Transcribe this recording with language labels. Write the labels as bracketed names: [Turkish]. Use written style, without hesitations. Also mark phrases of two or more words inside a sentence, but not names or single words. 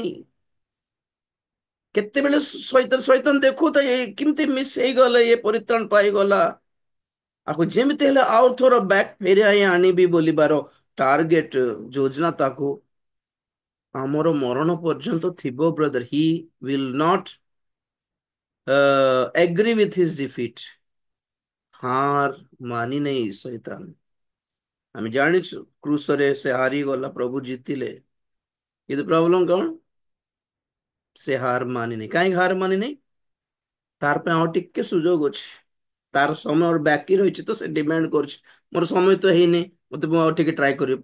[Odia] କେତେବେଳେ ଶୈତାନ ଶୈତାନ ଦେଖୁଥାଏ କେମିତି ମିସ୍ ହେଇଗଲା, ଇଏ ପରିତ୍ରାଣ ପାଇଗଲା, ଆକୁ ଯେମିତି ହେଲେ ଆଉ ଥର ବ୍ୟାକ୍ ଫେରାଇ ଆଣିବି ବୋଲିବାର ଟାର୍ଗେଟ, ଯୋଜନା ତାକୁ ଆମର ମରଣ ପର୍ଯ୍ୟନ୍ତ ଥିବ। [English] Brother, he will not agree with his defeat। [Odia] ହାର ମାନି ନେଇ ଶୈତାନ। ଆମେ ଜାଣିଛୁ କ୍ରୁସରେ ସେ ହାରିଗଲା, ପ୍ରଭୁ ଜିତିଲେ, କିନ୍ତୁ ପ୍ରୋବ୍ଲେମ କଣ? ସେ ହାର ମାନିନି। କାହିଁକି ହାର ମାନିନି? ତାର ପାଇଁ ଆଉ ଟିକେ ସୁଯୋଗ ଅଛି, ତାର ସମୟ ବାକି ରହିଛି, ତ ସେ ଡିମାଣ୍ଡ କରୁଛି, ମୋର ସମୟ ତ ହେଇନି, ମତେ ମୁଁ ଆଉ ଟିକେ ଟ୍ରାଏ କରିବି।